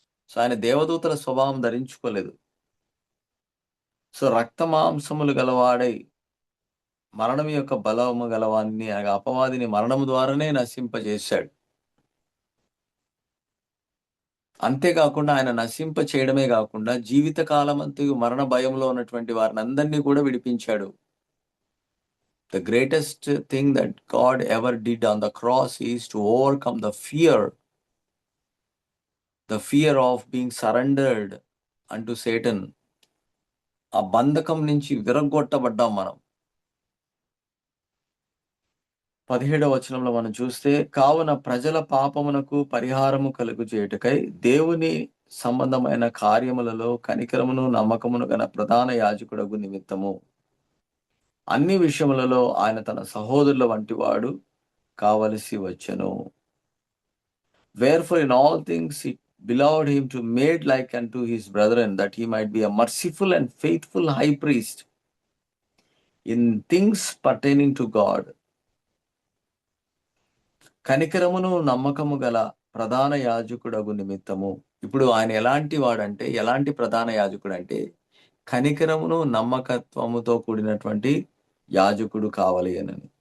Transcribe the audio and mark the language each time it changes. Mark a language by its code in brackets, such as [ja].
[te] So ఆయన దేవదూతల స్వభావం ధరించుకోలేదు. సో రక్త మాంసములు గలవాడై మరణం యొక్క బలము గలవాన్ని అనగా అపవాదిని మరణము ద్వారానే నశింపజేశాడు. అంతేకాకుండా ఆయన నశింప చేయడమే కాకుండా జీవిత కాలమంతయు మరణ భయంలో ఉన్నటువంటి వారిని అందరినీ కూడా విడిపించాడు. [en] The greatest thing that God ever did on the cross is to overcome the fear of being surrendered unto Satan. [te] ఆ బంధకం నుంచి విరగొట్టబడ్డాం మనం. 17వ వచనంలో మనం చూస్తే, కావున ప్రజల పాపమునకు పరిహారము కలుగు చేయుటకై దేవుని సంబంధమైన కార్యములలో కనికరమును నమ్మకమును గల ప్రధాన యాజకుడగు నిమిత్తము అన్ని విషయములలో ఆయన తన సహోదరుల వంటి వాడు కావలసి వచ్చెను. [en] Wherefore in all things it beloved him to made like unto his brethren, that he might be a merciful and faithful high priest in things pertaining to God. [te] కనికరమును నమ్మకము గల ప్రధాన యాజకుడగు నిమిత్తము. ఇప్పుడు ఆయన ఎలాంటి ప్రధాన యాజకుడు అంటే, కనికరమును నమ్మకత్వముతో కూడినటువంటి యాజకుడు కావాలి అని.